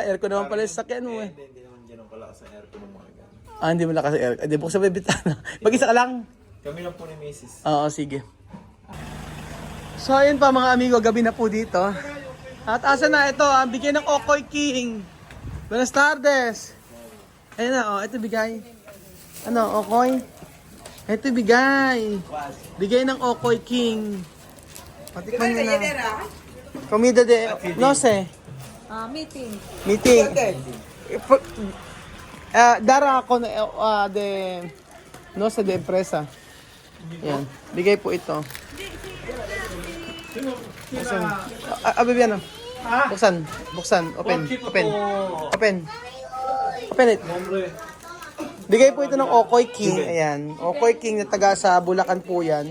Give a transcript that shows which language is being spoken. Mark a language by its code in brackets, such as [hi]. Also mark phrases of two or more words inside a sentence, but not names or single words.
[tl] Aircon naman pala yung sakyan mo eh. Hindi naman dyan ang kalakas ng aircon ng mga gano'n. Hindi mo lakas aircon. Hindi, buksan mo yung bitana. Mag-isa ka lang. Kami lang po ni Mrs. Oo, sige. So, ayun pa mga amigo, gabi na po dito. At asa na ito, ang bigay ng Okoy King. [es] Buenas tardes. [tl] Ayun na, ito bigay. Ano, Okoy? Ito bigay. Bigay ng Okoy King. Patikman nyo na. [es] Comida de, no sé. Meeting. Meeting. Dara ako de, no sé, de empresa. [tl] Yan. Bigay po ito. Buksan. Bibiano. Buksan. Open. [en] Open it. [tl] Bigay po ito ng Okoy King. Ayan. Okoy King na taga sa Bulacan po yan.